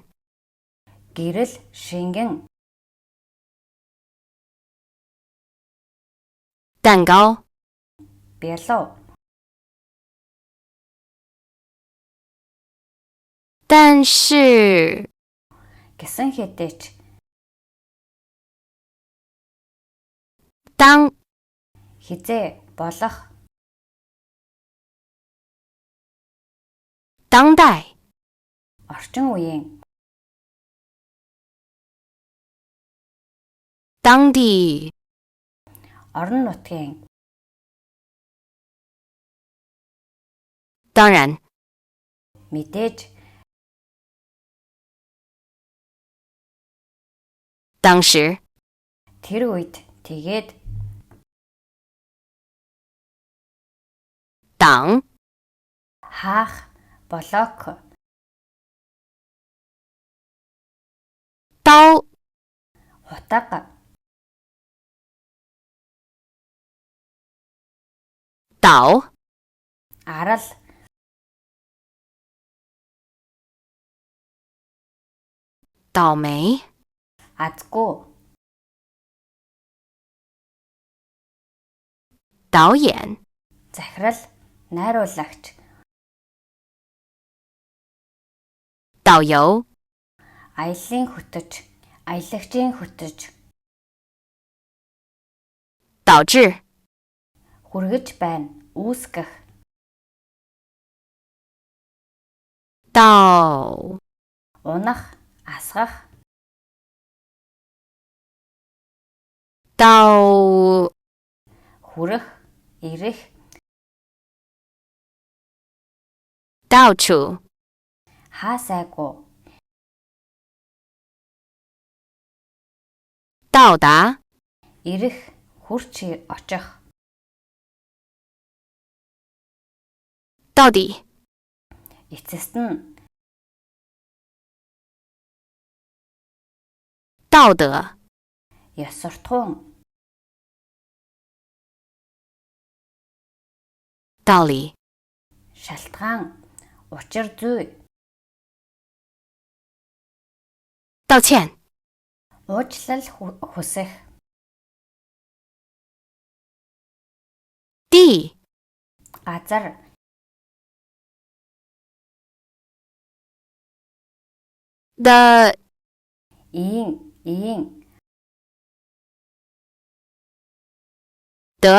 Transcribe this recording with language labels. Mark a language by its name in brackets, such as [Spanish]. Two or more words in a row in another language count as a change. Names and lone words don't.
[Mongolian] Гэрэл. Шингэн. [Chinese] 蛋糕， [Mongolian] Бялуу. [Chinese] 但是 [Mongolian] гэсэн хэдий ч [Chinese] 当 [Mongolian] хизээ болох [Chinese] 当代 [Mongolian] орчин үеийн [Chinese] 当地 [Mongolian] орон нутгийн [Chinese] 当然 [Mongolian] мэдээж [Chinese] 当时 [Mongolian] тэр үед тэгээд [Chinese] 党 [Mongolian] хаах блок [Chinese] 刀 [Mongolian] хутга [Chinese] 岛 [Mongolian] арал [Chinese] 倒霉 [Mongolian] азгүй [Chinese] 导演 [Mongolian] захирал найруулагч [Chinese] 导游 [Mongolian] аяллаа хөтөж аялагчийн хөтөж [Chinese] 导致 [Mongolian] хүргэж байна үүсгэх [Chinese] 到 [Mongolian] унах асгах [Chinese] 到 [Mongolian] хүрэх ирэх [Chinese] 到处 [Mongolian] хаасайгүй [Chinese] 到达 [Mongolian] ирэх хүрч очих [Chinese] 到底 [Mongolian] эцэст нь [Chinese] 道德 [Mongolian] ёс суртахуун [Chinese] 道理 [Mongolian] шалтгаан учир зүй [Chinese] 道歉 [Mongolian] уучлал хүсэх [Chinese] 地 [Mongolian] газар [Chinese] 的 [Mongolian] ийн [Chinese] 得